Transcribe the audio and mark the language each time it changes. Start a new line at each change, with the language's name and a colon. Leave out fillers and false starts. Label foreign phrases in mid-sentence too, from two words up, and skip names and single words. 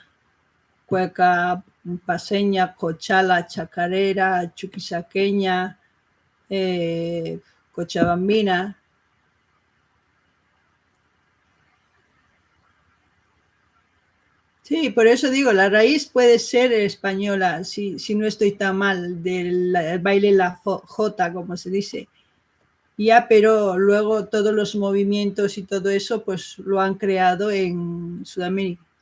Spanish: Cueca paseña, cochala, chacarera, chuquisaqueña, cochabambina. Sí, por eso digo, la raíz puede ser española, si no estoy tan mal, del baile la jota, como se dice. Ya, pero luego todos los movimientos y todo eso, pues lo han creado en Sudamérica.